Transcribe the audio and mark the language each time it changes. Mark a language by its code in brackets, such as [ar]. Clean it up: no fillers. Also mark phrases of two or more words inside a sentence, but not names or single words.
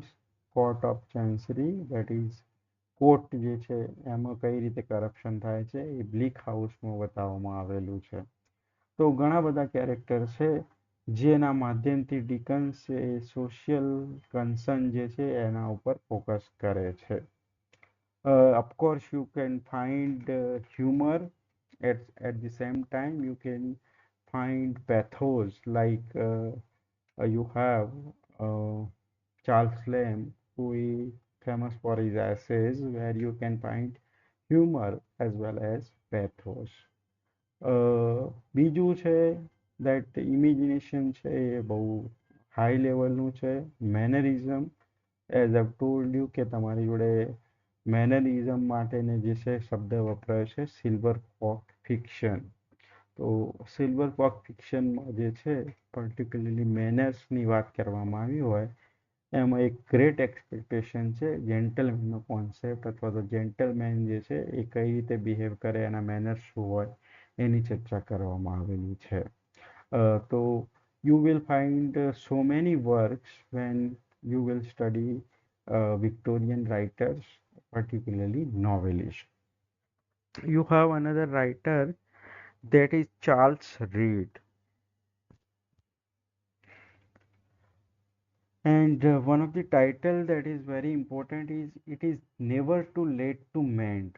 [gu] કોર્ટ ઓફ ચેન્સરી, [en] that is court [gu] જે છે એમાં કઈ રીતે કરપ્શન થાય છે એ બ્લીક હાઉસમાં બતાવવામાં આવેલું છે. તો ઘણા બધા કેરેક્ટર છે જેના માધ્યમથી ડિકન્સ એ [en] social concern [gu] જે છે એના ઉપર ફોકસ કરે છે. [en] of course you can find humor, at the same time you can find pathos, like you have Charles Lamb, who is famous for his essays where you can find humor as well as pathos. [gu] બીજું છે [en] that imagination [gu] છે એ બહુ [en] high levelનું [gu] છે. મેનરિઝમ, [en] as I told you [gu] કે તમારી જોડે મેનરિઝમ માટેને જે છે શબ્દ વપરાય છે [en] silver fork fiction. [gu] તો [en] silver fork fictionમાં [gu] જે છે પર્ટિક્યુલરલી મેનર્સની વાત કરવામાં આવી હોય એમાં એક ગ્રેટ એક્સપેક્ટેશન છે જેન્ટલમેનનો કોન્સેપ્ટ, અથવા તો જેન્ટલમેન જે છે એ કઈ રીતે બિહેવ કરે, એના મેનર્સ શું હોય એની ચર્ચા કરવામાં આવેલી છે. [en] તો you will find so many works when you will study Victorian writers, particularly novelists. You have another writer, that is Charles Reed. And one of the title that is very important is it is never too late to mend.